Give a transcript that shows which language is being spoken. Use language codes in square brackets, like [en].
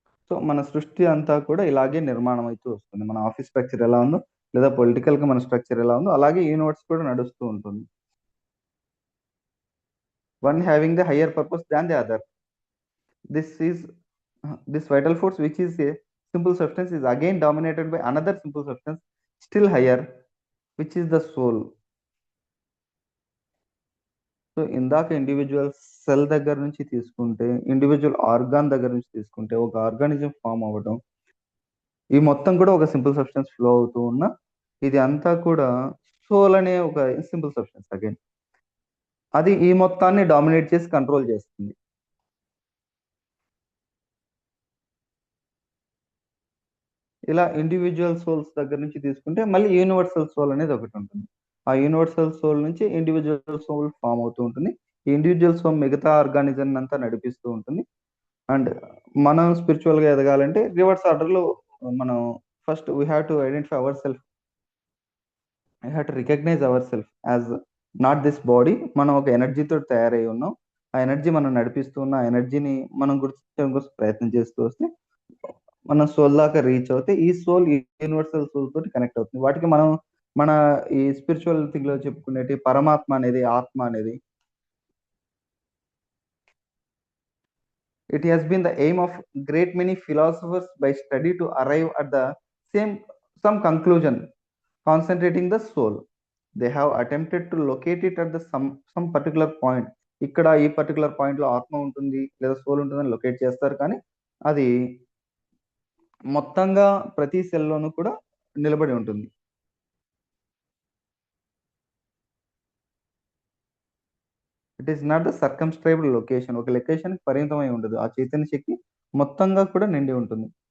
[te] So మన సృష్టి అంతా కూడా ఇలాగే నిర్మాణం అవుతూ వస్తుంది. మన ఆఫీస్ స్ట్రక్చర్ ఎలా ఉందో లేదా పొలిటికల్ గా మన స్ట్రక్చర్ ఎలా ఉందో అలాగే యూనివర్స్ కూడా నడుస్తూ ఉంటుంది. [en] One having the higher purpose than the other. This is this vital force, which is a simple substance, is again dominated by another simple substance still higher, which is the soul. [te] So ఇందాక individual cell దగ్గర నుంచి తీసుకుంటే, individual organ దగ్గర నుంచి తీసుకుంటే, ఒక organism form అవ్వడం, ఈ మొత్తం కూడా ఒక సింపుల్ సబ్స్టెన్స్ ఫ్లో అవుతూ ఉన్న ఇది అంతా కూడా సోల్ అనే ఒక సింపుల్ సబ్స్టెన్స్ అగైన్, అది ఈ మొత్తాన్ని డామినేట్ చేసి కంట్రోల్ చేస్తుంది. ఇలా ఇండివిజువల్ సోల్స్ దగ్గర నుంచి తీసుకుంటే మళ్ళీ యూనివర్సల్ సోల్ అనేది ఒకటి ఉంటుంది. ఆ యూనివర్సల్ సోల్ నుంచి ఇండివిజువల్ సోల్ ఫామ్ అవుతూ ఉంటుంది. ఈ ఇండివిజువల్ సోల్ మిగతా ఆర్గానిజం అంతా నడిపిస్తూ ఉంటుంది. అండ్ మనం స్పిరిచువల్ గా ఎదగాలంటే రివర్స్ ఆర్డర్ లో మనం first [en] We have to identify our self, I have to recognise our self as not this body. [te] మనం ఒక ఎనర్జీతో తయారై ఉన్నాం, ఆ ఎనర్జీ మనం నడిపిస్తూ ఉన్న ఎనర్జీని మనం గుర్తించడం కోసం ప్రయత్నం చేస్తూ వస్తే మన సోల్ దాకా రీచ్ అవుతే ఈ సోల్ యూనివర్సల్ సోల్ తోటి కనెక్ట్ అవుతుంది. వాటికి మనం మన ఈ స్పిరిచువల్ థింగ్ లో చెప్పుకునేటి పరమాత్మ అనేది, ఆత్మ అనేది, [en] it has been the aim of great many philosophers by study to arrive at the same some conclusion concentrating the soul. They have attempted to locate it at the some particular point. [te] ఇక్కడ ఈ particular point లో ఆత్మ ఉంటుంది లేదా soul ఉంటుందని locate చేస్తారు, కానీ అది మొత్తంగా ప్రతి సెల్లోనూ కూడా నిలబడి ఉంటుంది. [en] it is not the circumscribed location, [te] ఒక లొకేషన్ పరిమితమై ఉండదు, ఆ చైతన్య శక్తి మొత్తంగా కూడా నిండి ఉంటుంది.